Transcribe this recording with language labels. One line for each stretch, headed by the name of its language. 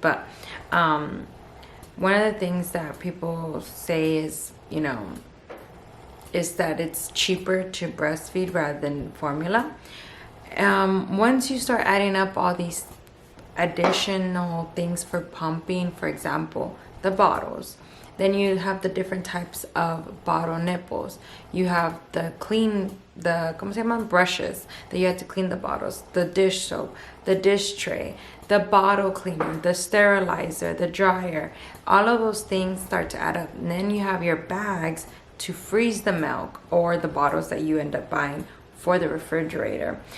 English: But one of the things that people say is, you know, is that it's cheaper to breastfeed rather than formula. Once you start adding up all these additional things for pumping, for example, the bottles, then you have the different types of bottle nipples. You have the clean, the
Spanish: ¿cómo se llaman?
English: Brushes that you have to clean the bottles, the dish soap, the dish tray, the bottle cleaner, the sterilizer, the dryer. All of those things start to add up. And then you have your bags to freeze the milk or the bottles that you end up buying for the refrigerator.